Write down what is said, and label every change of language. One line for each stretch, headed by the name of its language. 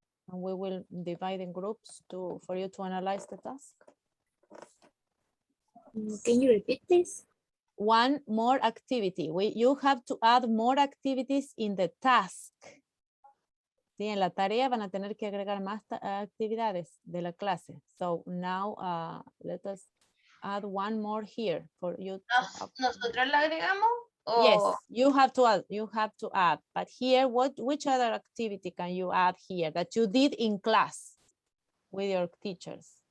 English: And we will divide in groups for you to analyze the task. Can you repeat this? One more activity. You have to add more activities in the task.
Spanish: Sí, en la tarea van a tener que agregar más actividades de la clase.
English: So now let us add one more here for you.
Spanish: ¿Nosotros la agregamos?
English: Yes,
Spanish: O
English: you have to add. You have to add. But here, which other activity can you add here that you did in class with your teachers?